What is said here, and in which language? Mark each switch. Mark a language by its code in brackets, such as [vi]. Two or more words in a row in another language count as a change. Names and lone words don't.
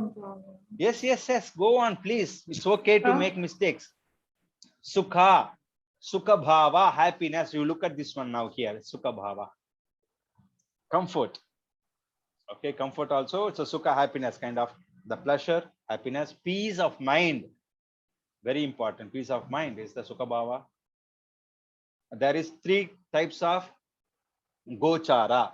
[en] Yes. Go on, please. It's okay to make mistakes. [pi] Sukha. Sukha bhava, [en] happiness. You look at this one now here. [pi] Sukha bhava. [en] Comfort. Okay, comfort also. It's a sukha, happiness, kind of the pleasure, happiness, peace of mind. Very important. Peace of mind is the [pi] sukha bhava. [en] There is 3 types of gochara.